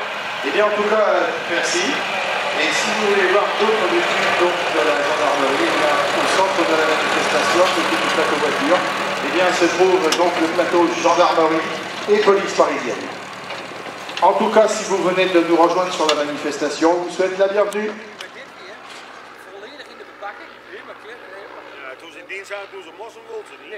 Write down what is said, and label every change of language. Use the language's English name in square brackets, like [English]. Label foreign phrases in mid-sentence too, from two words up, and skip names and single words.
[French] Eh bien, en tout cas, merci. Et si vous voulez voir d'autres véhicules de la gendarmerie, là, au centre de la manifestation, côté du plateau voiture, eh bien, se trouve donc le plateau gendarmerie et police parisienne. En tout cas, si vous venez de nous rejoindre sur la manifestation, je vous souhaite la bienvenue. [Dutch] Ja, toen ze in dienst zaten, toen ze mossen wilden ze niet.